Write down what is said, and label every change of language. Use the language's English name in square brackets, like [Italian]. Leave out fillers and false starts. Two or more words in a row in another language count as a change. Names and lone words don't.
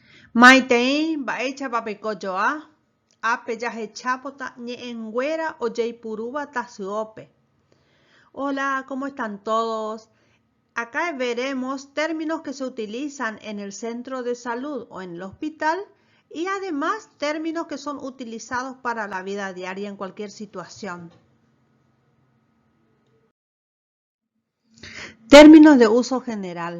[Guarani] Maitei ba'éicha papikojoa, ape yahechapota ñe'ẽnguéra ojeipurúva tasyópe. [Spanish] Hola, ¿cómo están todos? Acá veremos términos que se utilizan en el centro de salud o en el hospital y además términos que son utilizados para la vida diaria en cualquier situación. Términos de uso general.